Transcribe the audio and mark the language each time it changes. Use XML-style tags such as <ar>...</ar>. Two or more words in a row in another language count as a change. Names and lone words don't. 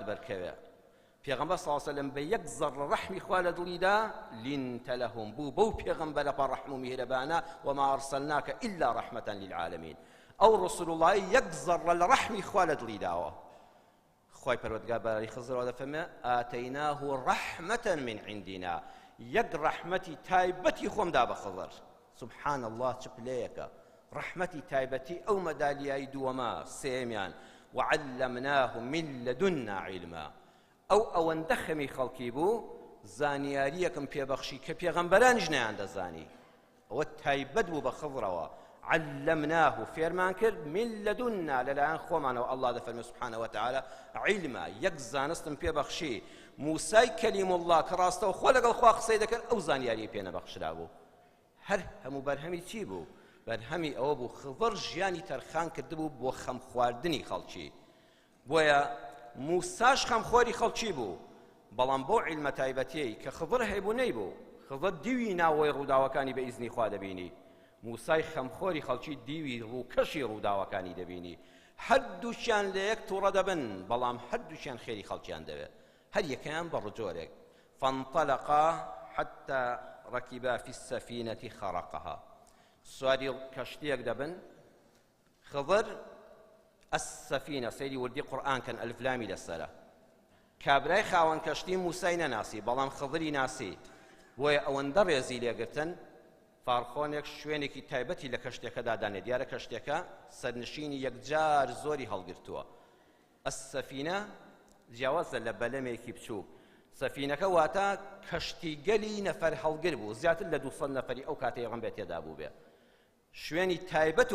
<ckb>بەرکەوێ پێغەمبەر</ckb> <ar>صلی الله علیه و سلم</ar> <ckb>بە یەک زەڕ ڕەحمی خوا لە دڵیدا</ckb> <ar>لینتە لەهم</ar> <ckb>بوو بەو پێغەمبەرە پەڕەحم و میهرەبانە</ckb> <ar>وما ئەرسەلناکە ئیلا ڕەحمەتەن للعالەمین</ar> <ckb>ئەو ڕسوول اللهی یەک زەڕە لە ڕەحمی خوا لە دڵیداوە خوای پەروەردگار بەرەی خزرەوە دەفەرمێ</ckb> <ar>ئاتەیناه ڕەحمەتەن من عندنا</ar> <ckb>یەک ڕەحمەتی تایبەتی خۆمدا بە خضر</ckb> <ar>سبحان الله</ar> <ckb>چ پلەیەکە ڕەحمەتی تایبەتی ئەو مەدالیای دووەمە سێمیان</ckb> <ar>وعلمناه من لدنا علما</ar> <ckb>ئەو ئەوەندە خەمی خەڵکی بوو زانیاریەکم پێبەخشی کە پێغەمبەرانیش نەیان دەزانی ئەوە تایبەت بوو بە خضرەوە علمناه فێرمان کرد</ckb> <ar>من لدنا</ar> <ckb>لەلایەن خۆمانەوە الله دەفەرمێ</ckb> <ar>سبحانه وتعالى علما</ar> <ckb>یەک زانستم پێبەخشی موسای کەلیم الله کە ڕاستەوە خۆ لەگەڵ خوا قسەی دەکرد ئەو زانیاریی پێ نەبەخشرا بوو هەر هەموو بەرهەمی چی بوو بەرهەمی ئەوە بوو خضر ژیانی تەرخان کردبوو بۆ خەم خواردنی خەڵکی بۆیە موساش خەمخۆری خەڵکی بوو بەڵام بۆ عیلمە تایبەتیەی کە خضر هەیبوو نەیبوو خضر دیوی ناوەی ڕووداوەکانی بە ئیزنی خوا دەبینی موسای خەمخۆری خەڵکی دیوی ڕووکەشی ڕووداوەکانی دەبینی هەردووچیان لە یەک تووڕە دەبن بەڵام هەردووچیان خێری خەڵکیان دەوێت هەر یەکەیان بە ڕجۆرێک</ckb> <ar>فانطلقا حتى ركبا في السفينة خرقها</ar> <ckb>سواری کەشتیەک دەبن خضر السفينة سەیری وردی قورئان کەن ئەلف لامی لەسەرە کابرای خاوەن کەشتی موسای نەناسی بەڵام خضری ناسی بۆیە ئەوەندە ڕێزی لێگرتن فارخۆنێک شوێنێکی تایبەتی لە کەشتێکەدا دانێ دیارە کەشتێکە سەرنشینی یەکجار زۆری هەڵگرتووە السفينة جیاوازە لە بەلەمێکی بچوو سەفینەکە واتە کەشتیگەلی نەفەر هەڵگر بوو زیاتر لە 200 نەفەری ئەو کاتەی ڕەنبێت تێدا بوو بێ شوێنی تایبەت</ckb>